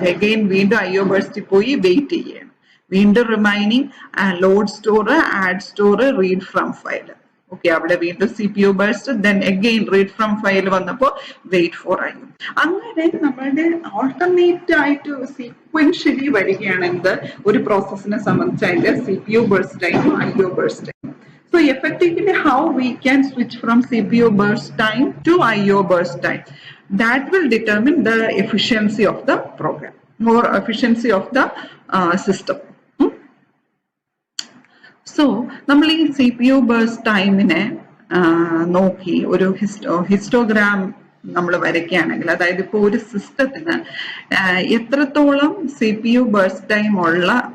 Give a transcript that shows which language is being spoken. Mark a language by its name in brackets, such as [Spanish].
[Malayalam] Again വീണ്ടും IO ബേഴ്സ്റ്റിൽ പോയി wait ചെയ്യണം. വീണ്ടും remaining load store, add store, read from file. Okay, അവിടെ വീണ്ടും CPU burst, then again read from file വന്നപ്പോ വെയിറ്റ് ഫോർ IO. അങ്ങനെ നമ്മളുടെ ഓൾട്ടർനേറ്റ് ആയിട്ട് സീക്വൻഷ്യലി വരികയാണ് എന്ത്, ഒരു പ്രോസസ്സിനെ സംബന്ധിച്ച് അതിന്റെ CPU ബേഴ്സ്റ്റ് ടൈമും IO burst time. [English] So effectively how we can switch from CPU burst time to IO burst time, that will determine the efficiency of the program or efficiency of the system. [Malayalam] So നമ്മൾ ഈ CPU burst ടൈമിനെ നോക്കി ഒരു histogram നമ്മൾ വരയ്ക്കുകയാണെങ്കിൽ, അതായത് ഇപ്പോൾ ഒരു സിസ്റ്റത്തിന് എത്രത്തോളം CPU ബേഴ്സ്റ്റ് ടൈം ഉള്ള